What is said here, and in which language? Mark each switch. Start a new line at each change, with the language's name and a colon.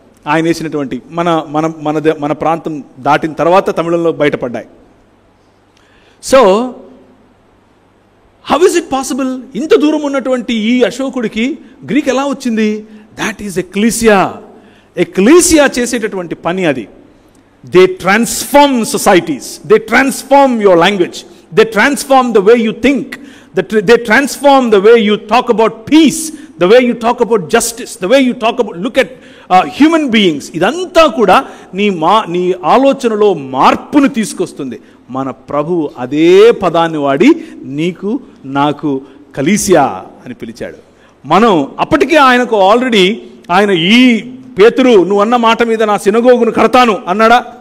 Telugu: ఆయన వేసినటువంటి మన ప్రాంతం దాటిన తర్వాత తమిళంలో బయటపడ్డాయి.
English: So how is it possible?
Telugu: ఇంత దూరం ఉన్నటువంటి ఈ అశోకుడికి గ్రీక్ ఎలా వచ్చింది?
English: That is ecclesia.
Telugu: ఎక్లీసియా చేసేటటువంటి పని అది.
English: They transform societies, they transform your language, they transform the way you think, they transform the way you talk about peace, the way you talk about justice, the way you talk about, look at human beings.
Telugu: ఇదంతా కూడా నీ ఆలోచనలో మార్పును తీసుకొస్తుంది. మన ప్రభువు అదే పదాన్ని వాడి నీకు నాకు కలీసియా అని పిలిచాడు. మనం అప్పటికే ఆయనకు ఆల్రెడీ, ఆయన ఈ పేతురు నువ్వు అన్న మాట మీద నా సినగోగును కడతాను అన్నాడా?